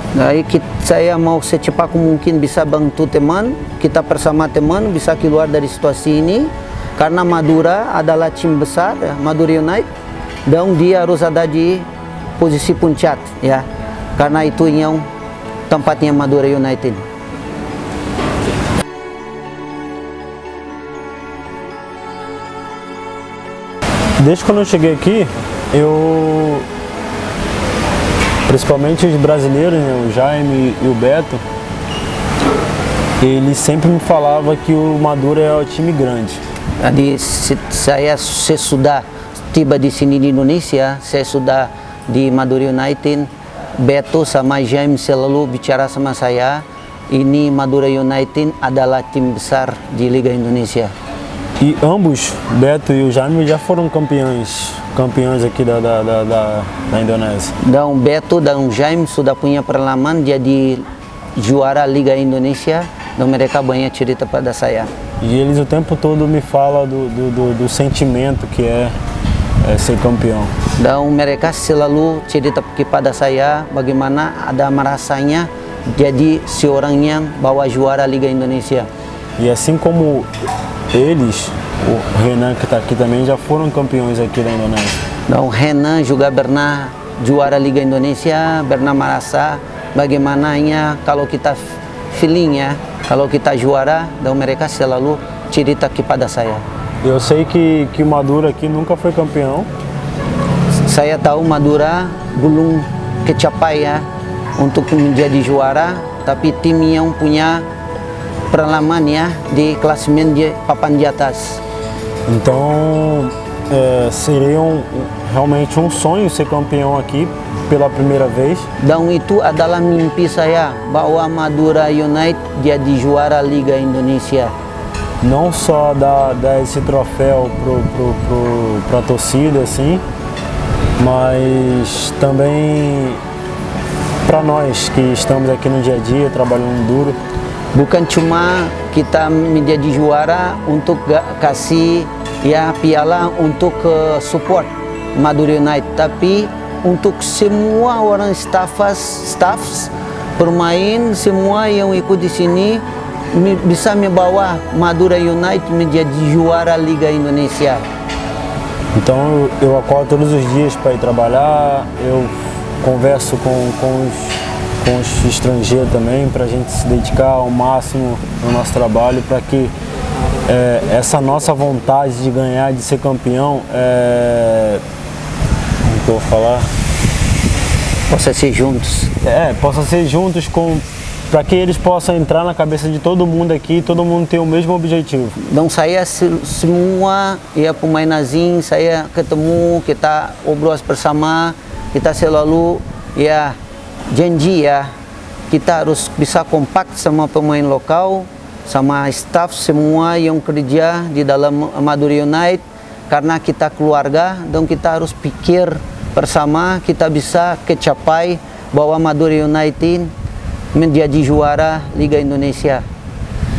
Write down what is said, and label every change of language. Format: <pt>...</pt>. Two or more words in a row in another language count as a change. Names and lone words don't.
<pt>Aí que</pt> <id>saya mau secepat mungkin bisa bantu teman, kita bersama teman bisa keluar dari situasi ini karena Madura adalah tim besar, ya, Madura United, dan dia harus ada di posisi puncak, ya, karena itu yang tempatnya Madura United.</id> <pt>Desde quando eu cheguei aqui, principalmente os brasileiros, né, o Jaime e o Beto, eles sempre me falavam que o Madura é um time grande.</pt> <id>Jadi saya sesudah tiba di sini di Indonesia, saya sudah di Madura United, Beto sama Jaime selalu bicara sama saya, ini Madura United adalah tim besar di Liga Indonesia.</id> <pt>E ambos, Beto e o Jaime, já foram campeões aqui da Indonésia.</pt> <id>Dan Beto dan Jaime sudah punya pengalaman jadi juara Liga Indonesia, dan mereka banyak cerita pada saya.</id> <pt>E eles o tempo todo me falam do sentimento que é ser campeão.</pt> <id>Dan mereka selalu cerita kepada saya bagaimana ada merasanya jadi seorang yang bawa juara Liga Indonesia.</id> <pt>E assim como eles, o Renan que está aqui também, já foram campeões aqui da Indonésia.</pt> <id>Dan Renan juga pernah juara Liga Indonesia, pernah merasa bagaimananya kalau kita feeling, ya, kalau kita juara, dan mereka selalu cerita kepada saya.</id> <pt>Eu sei que o Madura aqui nunca foi campeão.</pt> <id>Saya tahu Madura belum kecapai, ya, untuk menjadi juara, tapi tim yang punya pengalaman, ya, di klasemen di papan di atas.</id> <pt>Então seria realmente um sonho ser campeão aqui pela primeira vez.</pt> <id>Dan itu adalah mimpi saya bahwa Madura United jadi juara Liga Indonesia.</id> <pt>Não só dar esse troféu para a torcida, assim, mas também para nós que estamos aqui no dia a dia trabalhando duro.</pt> <id>Bukan cuma kita menjadi juara untuk kasih, ya, piala untuk support Madura United, tapi untuk semua orang staffs, pemain, semua yang ikut di sini bisa membawa Madura United menjadi juara Liga Indonesia.</id> <pt>Então eu acordo todos os dias para ir trabalhar, eu converso com os estrangeiros também, para a gente se dedicar ao máximo no nosso trabalho, para que essa nossa vontade de ganhar, de ser campeão, como que eu vou falar? Possa ser juntos. Possa ser juntos para que eles possam entrar na cabeça de todo mundo aqui, todo mundo ter o mesmo objetivo.</pt> <id>Dan saya semua, ya, pemain asing saya ketemu, kita obrol bersama, kita selalu, ya, janji, ya, kita harus bisa kompak sama pemain lokal, sama staff semua yang kerja di dalam Madura United, karena kita keluarga, dan kita harus pikir bersama kita bisa kecapai bahwa Madura United menjadi juara Liga Indonesia.</id>